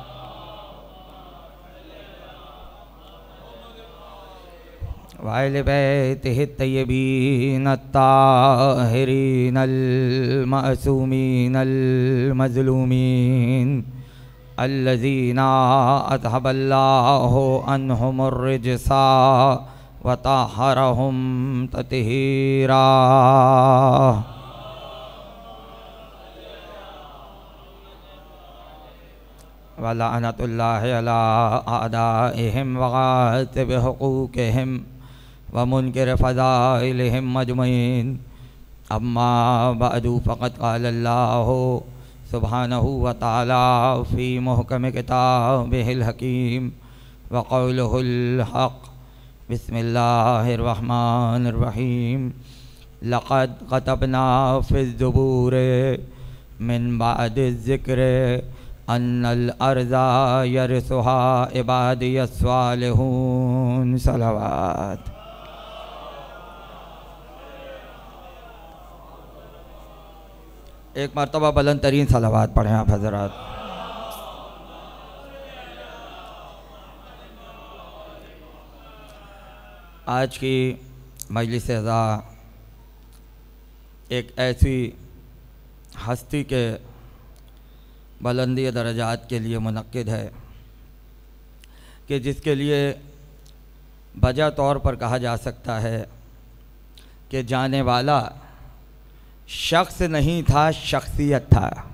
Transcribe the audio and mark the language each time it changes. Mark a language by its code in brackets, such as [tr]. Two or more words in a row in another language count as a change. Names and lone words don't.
[ar] وآل بيته الطيبين الطاهرين المعصومين المظلومين الذين أذهب الله عنهم الرجس وطهرهم تطهيرا. ولعنة الله على أعدائهم وغاصب حقوقهم ومنكر فضائلهم أجمعين. أما بعد فقد قال الله سبحانه وتعالى في محكم كتابه الحكيم وقوله الحق. بسم الله الرحمن الرحيم. لقد كتبنا في الزبور من بعد الذكر أن الأرض يرثها عبادي الصالحون. [hi] सलावत। एक मरतबा बुलंद तरीन सलावत पढ़ें आप हज़रात। आज की मजलिस अज़ा एक ऐसी हस्ती के बुलंदी दरजात के लिए मुनक्किद है कि जिसके लिए वजह तौर पर कहा जा सकता है कि जाने वाला शख्स नहीं था, शख्सियत था।